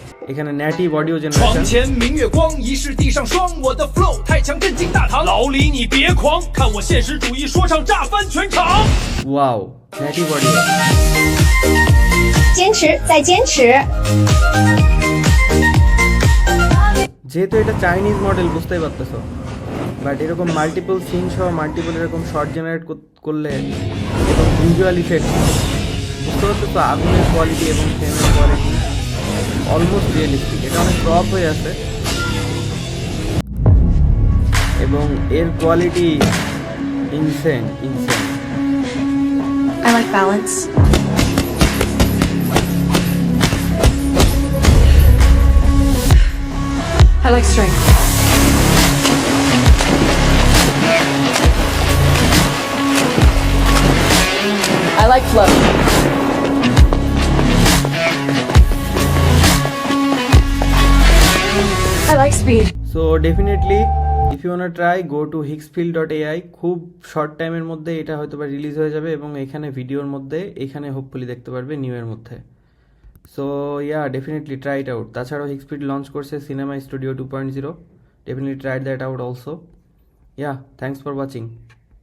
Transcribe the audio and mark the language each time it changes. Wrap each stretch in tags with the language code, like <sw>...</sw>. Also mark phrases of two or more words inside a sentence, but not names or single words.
<bn>এখানে</bn> <en>native audio</en> <zh>床</zh> <bn>জেনারেশন।</bn> <zh>前明月光，疑是地上霜。我的 flow 太强，震惊大唐。老李你别狂，看我现实主义说唱炸翻全场。</zh> <bn>ওয়াও,</bn> <en>native audio.</en> <zh>坚持，再坚持。</zh> <bn>যেহেতু এটা চাইনিজ মডেল বুঝতেই পারতেছো, বাট এরকম</bn> <en>multiple scene</en> <bn>সহ মাল্টিপল এরকম শর্ট জেনারেট করলে এবং</bn> <en>visual effect</en> <bn>বুঝতে পারতেছো, আগুনের কোয়ালিটি এবং ফ্রেমের কোয়ালিটি</bn> <en>almost realistic.</en> <bn>এটা অনেক ক্রপ হয়ে আছে এবং এর কোয়ালিটি ইনসেন।</bn> <en>I like balance. I like strength. I like flow. I like speed. so definitely if you want try go to hicksfield.ai।</en> <bn>খুব শর্ট টাইমের মধ্যে এটা হয়তো বা রিলিজ হয়ে যাবে এবং এখানে ভিডিওর মধ্যে এখানে হোপফুলি দেখতে পারবে নিউ এর মধ্যে।</bn> <en>so yeah, definitely try it out.</en> <bn>তাছাড়াও হিক্সফিল্ড লঞ্চ করছে সিনেমা স্টুডিও 2.0,</bn> <en>definitely try that out also. yeah, thanks for watching.</en>